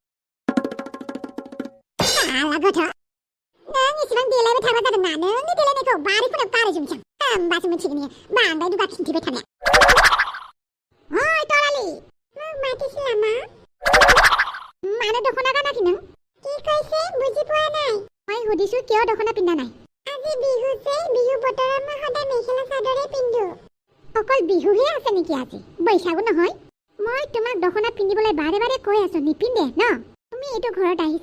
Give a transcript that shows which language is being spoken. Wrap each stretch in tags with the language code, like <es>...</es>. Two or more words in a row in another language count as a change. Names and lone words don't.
<brx>साला गथ' नों इसेबां देलायबाय थाग्रा जादों ना नोंनि देलायनायखौ बारिखौनो गारजोबनोसै आं होमबासो मिथिगोन इयो बांद्राय दुगा खिन्थिबाय थानाया ओइ तरालि माथोसो लामा मानो दख'ना गानाखै नों</brx> <as>কি কৈছে বুজি পোৱা নাই মই সুধিছো কিয় দখনা পিন্ধা নাই আজি বিহু যে বিহু বতৰত মই সদায় মেখেলা চাদৰে পিন্ধো অকল বিহুহে আছে নেকি আজি বৈশাগু নহয় মই তোমাক দখনা পিন্ধিবলৈ বাৰে বাৰে কৈ আছো নিপিন্ধে ন তুমি এইটো ঘৰত আহিছা</as>